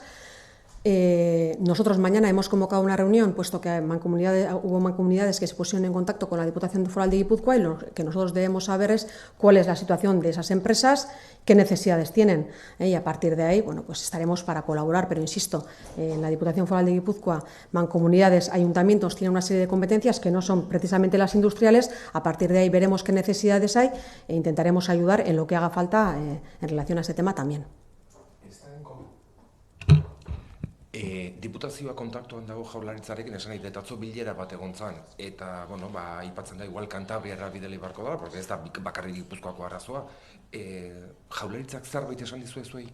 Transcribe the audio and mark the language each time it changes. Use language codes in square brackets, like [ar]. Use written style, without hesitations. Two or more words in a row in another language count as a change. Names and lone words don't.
[es] Nosotros mañana hemos convocado una reunión, puesto que hubo mancomunidades que se pusieron en contacto con la Diputación Foral de Guipúzcoa, y lo que nosotros debemos saber es cuál es la situación de esas empresas, qué necesidades tienen, y a partir de ahí, bueno, pues estaremos para colaborar, pero insisto, en la Diputación Foral de Guipúzcoa, mancomunidades, ayuntamientos tienen una serie de competencias que no son precisamente las industriales. A partir de ahí veremos qué necesidades hay e intentaremos ayudar en lo que haga falta en relación a ese tema también. [eu] Diputazioa kontaktuan dago Jaurlaritzarekin, esan nahi atzo bilera bat egon zan, eta, bueno, aipatzen da, igual Kantabriara bideli barko da, porque ez da bakarrik Gipuzkoako arazoa. Jaurlaritzak zerbait esan dizu zuei?